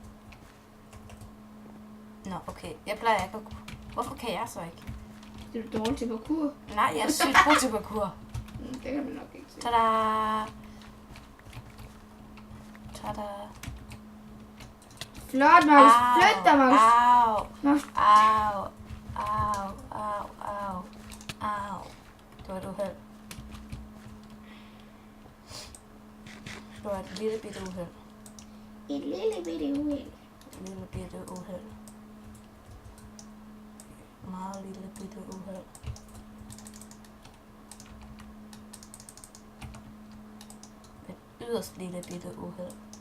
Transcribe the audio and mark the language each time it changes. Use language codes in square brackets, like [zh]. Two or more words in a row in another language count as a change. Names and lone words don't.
[da] Nå, okay. Jeg plejer ikke at kunne. Hvorfor kan jeg så ikke? Det er du dårlig til parkour. Nej, jeg er sygt god til parkour. Det kan man nok ikke se. Tada! Tada! Flot, Magnus. Flyt dig, Magnus. Au! Magnus. Au! Au! Au! Au! Au! Det var et uheld. Det var et lille bitte uheld. Et lille bitte uheld. Et lille bitte uheld. Meget lille bitte uheld. Et yderst lille bitte uheld.